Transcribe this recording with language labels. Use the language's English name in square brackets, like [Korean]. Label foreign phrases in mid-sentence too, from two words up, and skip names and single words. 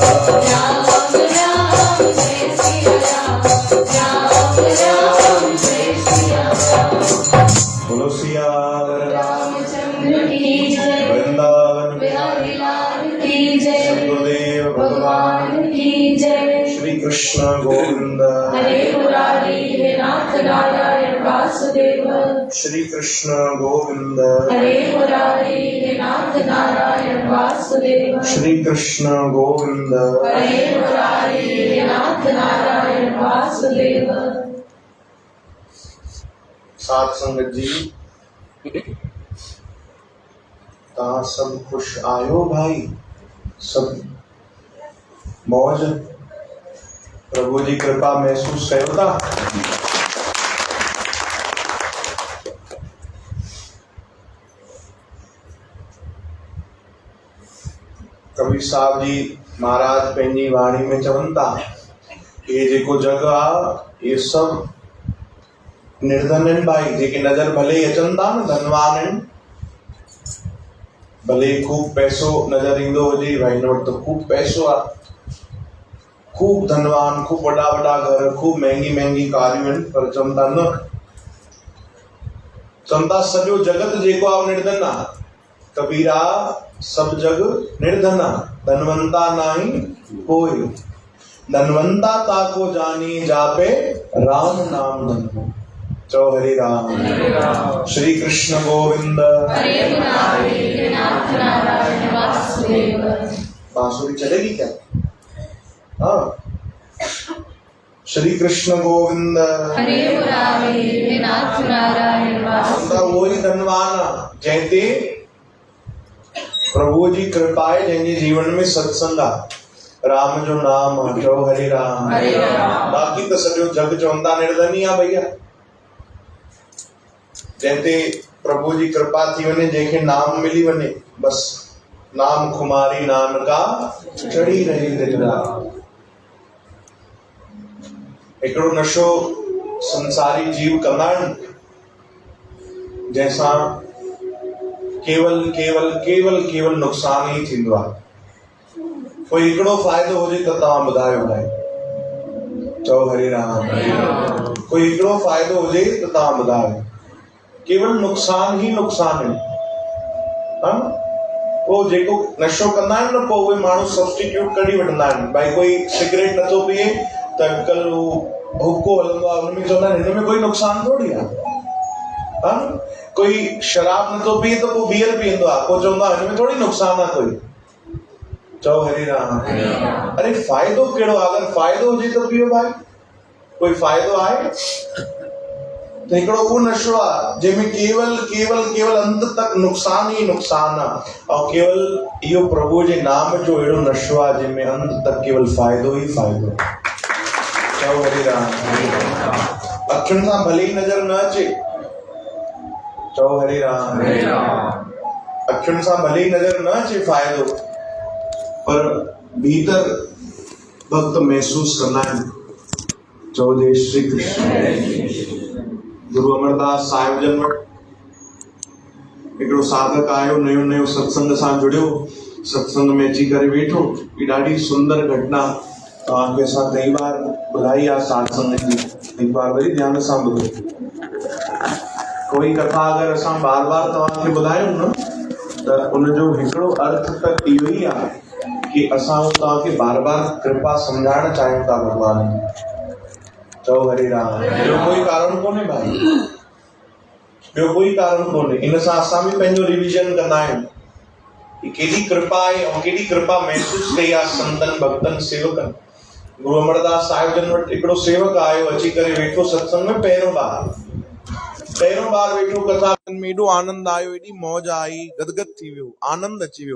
[Hindi] राम राम जय सिया राम, राम राम जय सिया राम। बोलो सियावर रामचंद्र की जय, वृंदावन बिहारी लाल की जय, गुरुदेव भगवान की जय। श्री कृष्ण गोविंद। हरे मुरारी हे नाथ नारायण वासुदेव। श्री कृष्ण गोविंद। हरे मुरारी हे नाथ नारायण वासुदेव। श्री कृष्ण गोविंद। हरे मुरारी हे नाथ नारायण वासुदेव। [Sindhi] सात संगत जी, कहाँ सब खुश आयो भाई, सब मौज, प्रभु जी कृपा महसूस कयो था। कबीर साहब जी महाराज पंहिंजी वाणी में चवनि था, ये जेको जग आ ये सब निर्धन आहिनि भाई, जेके नज़र भले ई अचनि था न धनवान आहिनि, भले खूब पैसो नज़र ईंदो हुजे भाई, हिन वटि त खूब पैसो आहे, खूब धनवान, खूब वॾा वॾा घर, खूब महांगी महांगी कारियूं आहिनि, पर चवनि था न, चवनि था सॼो जगत जेको आहे निर्धन आहे। कबीरा सब जग निर्धन आहे, धनवंता नाही कोई, धनवंता ताको जानी जापे राम नाम धन। चौ हरि राम। श्री कृष्ण गोविंद। [Hindi] हरे मुरारी हे नाथ नारायण वासुदेव। बांसुरी चलेगी क्या? हाँ। श्री कृष्ण गोविंद। हरे मुरारी हे नाथ नारायण वासुदेव। वही धनवान जैते प्रभु जी कृपा है, [Sindhi] जंहिंजे जीवन में सत्संग आहे, राम जो नाम आहे, चओ हरे राम। हरे राम। बाक़ी त सॼो जग चवंदा निर्धन ई आहे भैया। जंहिंते प्रभु जी कृपा थी वञे, जंहिंखे नाम मिली वञे, [Punjabi] बस नाम खुमारी नानका चढ़ी रही दिलरा। [Sindhi] हिकिड़ो नशो संसारी जीव कंदा आहिनि, जंहिंसां केवल केवल केवल केवल नुक़सान ई थींदो आहे। कोई हिकिड़ो फ़ाइदो हुजे त तव्हां ॿुधायो भाई, चओ हरे राम। कोई हिकिड़ो फ़ाइदो हुजे त तव्हां ॿुधायो, केवल नुक़सान ई नुक़सान आहिनि। पोइ जेको नशो कंदा आहिनि न, पोइ उहे माण्हू सब्स्टिट्यूट कढी वठंदा आहिनि। भाई कोई सिगरेट नथो पीए त अॼुकल्ह हू हुको हलंदो आहे, हुन में चवंदा आहिनि हिन में कोई नुक़सान थोड़ी आहे। कोई शराब नथो पीए त पोइ बियर पीअंदो आहे, पोइ चवंदो आहे हिन में थोड़ी नुक़सान आहे कोई। चओ हरे राम। अरे फ़ाइदो कहिड़ो आहे? अगरि फ़ाइदो हुजे त पियो भाई, कोई फ़ाइदो आहे? त हिकिड़ो उहो नशो आहे जंहिंमें केवल केवल केवल अंत तक नुक़सान ई नुक़सान आहे, ऐं केवल इहो प्रभु जे नाम जो अहिड़ो नशो आहे जंहिंमें अंत तक केवल फ़ाइदो ई फ़ाइदो। चओ हरे राम। अखियुनि सां भले ई नज़र न अचे, चओ हरे राम। अखियुनि सां भले ई नज़र न अचे फ़ाइदो, पर भीतर भक्त महसूस कंदा आहिनि। चओ जय श्री कृष्ण। गुरु अमरदास साहिब जन वटि हिकिड़ो साधक आयो, नयो नयो सत्संग सां जुड़ियो, सत्संग में अची करे वेठो। ही ॾाढी सुंदर घटना तव्हांखे असां कई बार ॿुधाई आहे सात्संग जी, हिकु बार वरी ध्यान सां ॿुधो। कोई कथा अगरि असां बार बार तव्हांखे ॿुधायूं न त उनजो हिकिड़ो अर्थ त इहो ई आहे कि असां तव्हांखे बार बार कृपा सम्झाइण चाहियूं था भॻवान जी। चओ हरे राम। ॿियो कोई कारण कोन्हे भाई, ॿियो कोई कारण कोन्हे। इन सां असां बि पंहिंजो रिविजन कंदा आहियूं कि केॾी कृपा आहे ऐं केॾी कृपा महसूस कई आहे संतनि भक्तनि सेवकनि। गुरु अमरदास साहिब जन वटि हिकिड़ो सेवक आयो, अची करे वेठो सत्संग में पहिरियों बार वेठो, कथा में एॾो आनंद आयो, एॾी मौज आई, गदगद थी वियो, आनंद अची वियो।